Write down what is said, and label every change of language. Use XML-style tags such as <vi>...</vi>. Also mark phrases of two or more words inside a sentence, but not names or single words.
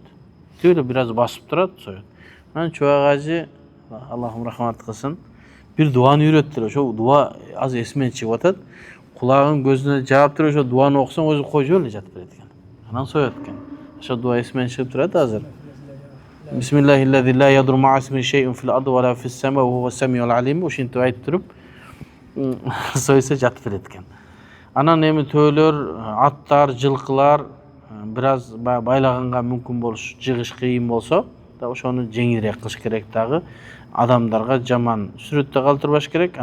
<ky>Тип эле бир аз басып турат, соет. Анан Чубак ажы, Аллахым рахмат кылсын, бир дуаны үйрөттү. Ошол дуа аз эсимден чыгып атат. Кулагын көзүнө жаап туруп ошо дуаны окусоң өзү кой жөө эле жатып берет экен. Анан соет экен. Ошо дуа эсимден чыгып турат азыр.</ky> <ar>بسم الله الذي لا يضر مع اسمه شيء في الأرض ولا في السماء وهو السميع العليم.</ar> <ky>Ошентип айтып туруп сойса жатып берет экен. Анан эми төөлөр, аттар, жылкылар бир аз байлаганга мүмкүн болуш, жыгыш кыйын болсо, да ошону жеңилирээк кылыш керек дагы. Адамдарга жаман сүрөттө калтырбаш керек.</ky>